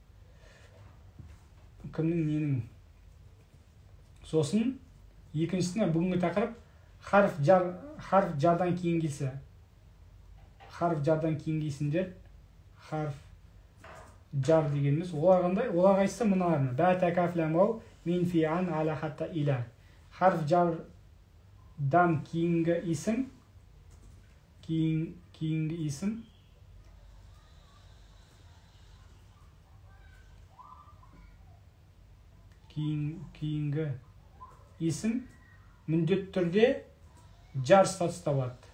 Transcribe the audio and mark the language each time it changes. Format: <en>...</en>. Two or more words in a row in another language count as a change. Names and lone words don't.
<kk>Кімнің, ненің. Сосын, екіншісіне бүгінгі тақырып харф жардан кейін келсе. Харф жардан кейін келсіндер, харф жар дегеніміз, олар қандай? Олар қайсысы мұналарына. Бә, тә, кәф, ләм, уау.</kk> <ar>من في عن. على حتى إلى.</ar> <kk>Харф жардан кейінгі исім, кейінгі исім, кейінгі исім міндетті түрде жар статуста болады.</kk>